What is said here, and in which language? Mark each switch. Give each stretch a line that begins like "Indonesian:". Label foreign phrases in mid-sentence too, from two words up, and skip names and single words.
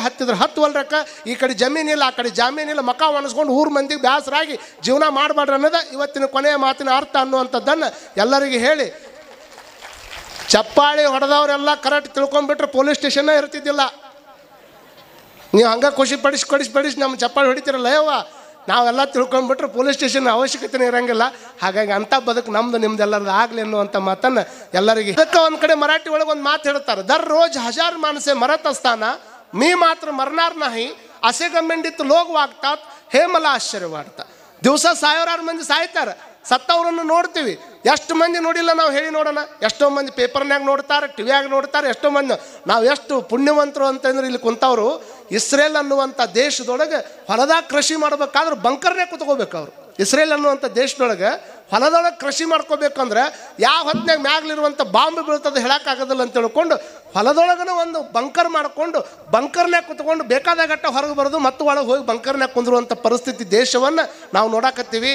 Kannada: ಹತ್ತಿದ್ರೆ ಹತ್ತುವಲ್ರಕ್ಕ, ಈ ಕಡೆ ಜಮೀನಿಲ್ಲ ಆ ಕಡೆ ಜಾಮೀನಿಲ್ಲ, ಮಕ ಒಣಸ್ಕೊಂಡು ಊರು ಮಂದಿಗೆ ಬೇಸರಾಗಿ ಜೀವನ ಮಾಡಬೇಡ್ರಿ ಅನ್ನೋದು ಇವತ್ತಿನ ಕೊನೆಯ ಮಾತಿನ ಅರ್ಥ ಅನ್ನುವಂಥದ್ದನ್ನು ಎಲ್ಲರಿಗೆ ಹೇಳಿ, ಚಪ್ಪಾಳಿ ಹೊಡೆದವರೆಲ್ಲ ಕರೆಕ್ಟ್ ತಿಳ್ಕೊಂಡ್ಬಿಟ್ರೆ ಪೊಲೀಸ್ ಸ್ಟೇಷನ್ನ ಇರ್ತಿದ್ದಿಲ್ಲ. ನೀವು ಹಂಗೆ ಖುಷಿ ಪಡಿಸಿ ನಮ್ಮ ಚಪ್ಪಾಳಿ ಹೊಡಿತೀರಲ್ಲ ಯವ್ವ, ನಾವೆಲ್ಲ ತಿಳ್ಕೊಂಡ್ಬಿಟ್ರೆ ಪೊಲೀಸ್ ಸ್ಟೇಷನ್ ಅವಶ್ಯಕತೆ ಇರೋಂಗಿಲ್ಲ. ಹಾಗಾಗಿ ಅಂಥ ಬದುಕು ನಮ್ದು ನಿಮ್ದೆಲ್ಲರದ್ದು ಆಗಲಿ ಅನ್ನುವಂಥ ಮಾತನ್ನು ಎಲ್ಲರಿಗೆ. ಅದಕ್ಕೆ ಒಂದು ಕಡೆ ಮರಾಠಿ ಒಳಗೆ ಒಂದು ಮಾತು ಹೇಳ್ತಾರೆ,
Marathi: दररोज 1000 माणसे मरत असतात मी मात्र मरणार नाही असे गमेंडित लोक वागतात हे मला आश्चर्य वाटतं.
Kannada: ದಿವಸ 1000 ಮಂದಿ ಸಾಯ್ತಾರೆ, ಸತ್ತವ್ರನ್ನು ನೋಡ್ತೀವಿ. ಎಷ್ಟು ಮಂದಿ ನೋಡಿಲ್ಲ ನಾವು ಹೇಳಿ ನೋಡೋಣ. ಎಷ್ಟೋ ಮಂದಿ ಪೇಪರ್ನಾಗ ನೋಡ್ತಾರೆ, ಟಿವಿಯಾಗ ನೋಡ್ತಾರೆ. ಎಷ್ಟೋ ಮಂದಿ ನಾವು ಎಷ್ಟು ಪುಣ್ಯವಂತರು ಅಂತಂದ್ರೆ ಇಲ್ಲಿ ಕುಂತವರು ಇಸ್ರೇಲ್ ಅನ್ನುವಂಥ ದೇಶದೊಳಗೆ ಹೊಲದಾಗ ಕೃಷಿ ಮಾಡ್ಬೇಕಾದ್ರೆ ಬಂಕರ್ನೇ ಕುತ್ಕೋಬೇಕು. ಅವರು ಇಸ್ರೇಲ್ ಅನ್ನುವಂಥ ದೇಶದೊಳಗೆ ಹೊಲದೊಳಗೆ ಕೃಷಿ ಮಾಡ್ಕೋಬೇಕಂದ್ರೆ ಯಾವ ಹೊತ್ತಿನಾಗ ಮ್ಯಾಗ್ಲಿರುವಂಥ ಬಾಂಬ್ ಬೀಳ್ತದೆ ಹೇಳೋಕ್ಕಾಗೋದಿಲ್ಲ ಅಂತ ತಿಳ್ಕೊಂಡು ಹೊಲದೊಳಗನ ಒಂದು ಬಂಕರ್ ಮಾಡಿಕೊಂಡು ಬಂಕರ್ನಾಗ ಕುತ್ಕೊಂಡು ಬೇಕಾದಾಗಟ್ಟ ಹೊರಗೆ ಬರೋದು ಮತ್ತು ಒಳಗೆ ಹೋಗಿ ಬಂಕರ್ನಾಗ ಕುಂದಿರುವಂಥ ಪರಿಸ್ಥಿತಿ ದೇಶವನ್ನು ನಾವು ನೋಡಾಕತ್ತೀವಿ.